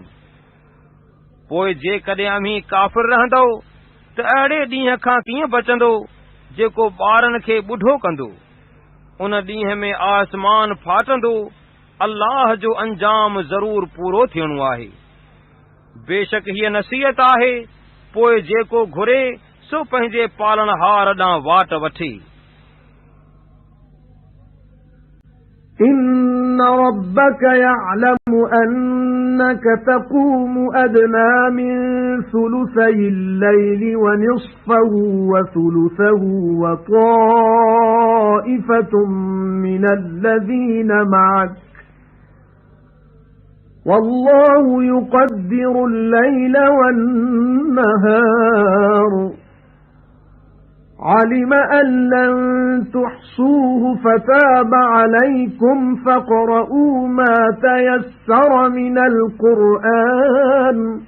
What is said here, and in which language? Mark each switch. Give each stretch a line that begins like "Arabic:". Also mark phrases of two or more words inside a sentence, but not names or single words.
Sindhi: पोइ जेकॾहिं अमीं काफ़िर रहंदो त अहिड़े ॾींहं खां कीअं बचंदो जेको ॿारनि खे ॿुढो कंदो। उन ॾींहं में आसमान फाटंदो, अल्लाह जो अंजाम ज़रूर पूरो थियणो आहे। बेशक हीअ नसीहत आहे, पोइ जेको घुरे सो पंहिंजे पालनहार ॾांहुं वाट वठे।
Arabic: إن ربك يعلم أنك تقوم أدنى من ثلثي الليل ونصفه وثلثه وطائفة من الذين معك والله يقدر الليل والنهار علم أن لن تحصوه فتاب عليكم فاقرؤوا ما تيسر من القرآن